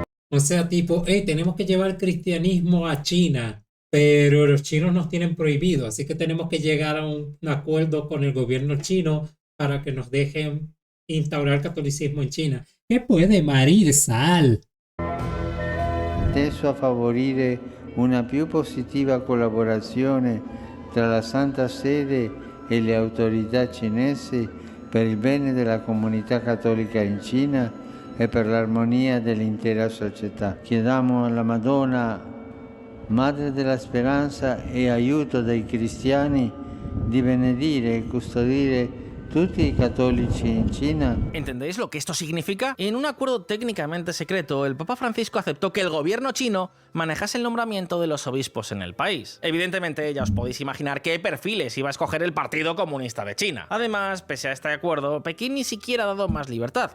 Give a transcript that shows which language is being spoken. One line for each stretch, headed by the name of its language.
Spanish: O sea, tipo, tenemos que llevar el cristianismo a China, pero los chinos nos tienen prohibido, así que tenemos que llegar a un acuerdo con el gobierno chino para que nos dejen instaurar el catolicismo en China. ¿Qué puede marir sal?
Italian: Teso a favorire una più positiva collaborazione tra la Santa Sede e le autorità cinesi per il bene della comunità cattolica in Cina e per l'armonia dell'intera società. Chiediamo alla Madonna, Madre della Speranza e aiuto dei cristiani, di benedire e custodire tutti i cattolici in China.
Spanish: ¿Entendéis lo que esto significa? En un acuerdo técnicamente secreto, el Papa Francisco aceptó que el gobierno chino manejase el nombramiento de los obispos en el país. Evidentemente, ya os podéis imaginar qué perfiles iba a escoger el Partido Comunista de China. Además, pese a este acuerdo, Pekín ni siquiera ha dado más libertad.